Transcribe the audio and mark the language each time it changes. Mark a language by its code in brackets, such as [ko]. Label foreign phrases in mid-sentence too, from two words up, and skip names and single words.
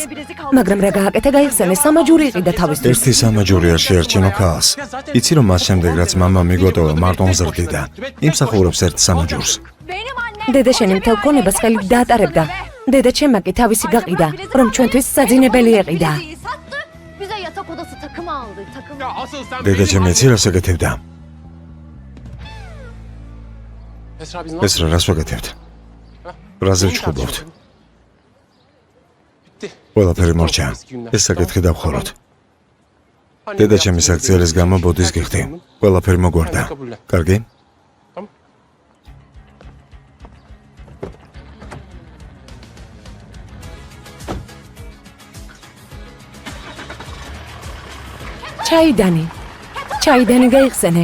[ka] მაგრამ რა გააკეთა გაიხსენე, სამაჯური იყიდა თავისთვის. ერთი სამაჯური არ შეერჩინო ქალს. იცი რომ მას შემდეგ რაც მამა მიგოტოვა მარტონ ზრდიდა, იმსახურებს ერთ სამაჯურს. დედა შენი მთელ ქონებას ხელით დაატარებდა. დედა ჩემმა კი თავისი გაყიდა, რომ ჩვენთვის საძინებელი ეყიდა. [tr] Bize yatak odası takımı aldı. Takım. Ya asıl sen [ka] დედა ჩემი იცი რას ეკეთებდა? [tr] Esra biz [ka] ეს რას ვაკეთებთ? რაზე ვჩხუბობთ? [tr] Bitti. [ka] ყველაფერი მორჩა. ეს საკითხი დავხოროთ. დედა ჩემი საქციელის გამო ბოდის გიხდი. ყველაფერი მოგვარდა. კარგი? ჩაიდანი გაიხსენე.